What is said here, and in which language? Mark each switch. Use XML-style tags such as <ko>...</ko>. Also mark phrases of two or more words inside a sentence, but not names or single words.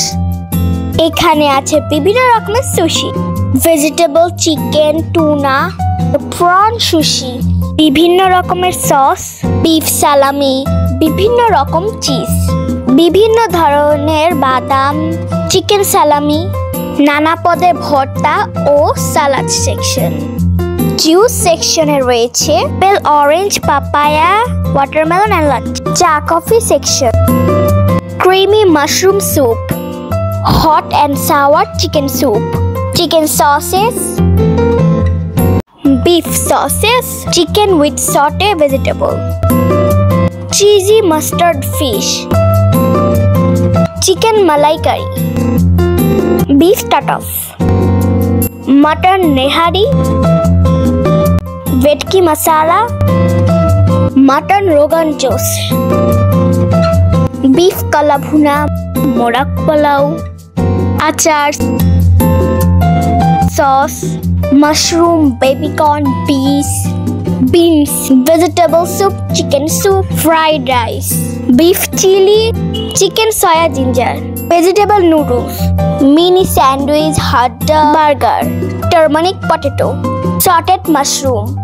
<bn>এখানে আছে বিভিন্ন রকমের সুশি, ভেজিটেবল, চিকেন, টুনা, প্রন সুশি, বিভিন্ন রকমের সস, বিফ সালামি, বিভিন্ন রকম চিজ, বিভিন্ন ধরনের বাদাম, চিকেন সালামি, নানা পদের ভর্তা ও সালাদ সেকশন। জুস সেকশনে রয়েছে বেল, অরেঞ্জ, পাপায়া, ওয়াটারমেলন এন্ড লাট। চা কফি সেকশন, ক্রিমি মাশরুম স্যুপ,</bn> <en>hot and sour chicken soup, chicken sauces, beef sauces, chicken with sauté vegetable, cheesy mustard fish, chicken malai curry, beef tartuf, mutton nehari, vetki masala, mutton rogan josh, beef kalabhuna, morak pulao,</en> <bn>আচার, সস, মাশরুম, বেবি কর্ন, বিনস, ভেজিটেবল স্যুপ, চিকেন স্যুপ, ফ্রাইড রাইস, বিফ চিলি, চিকেন সয়া জিঞ্জার, ভেজিটেবল নুডলস, মিনি স্যান্ডউইচ, হট ডগ, বার্গার, টার্মারিক পটেটো, সটেড মাশরুম,</bn>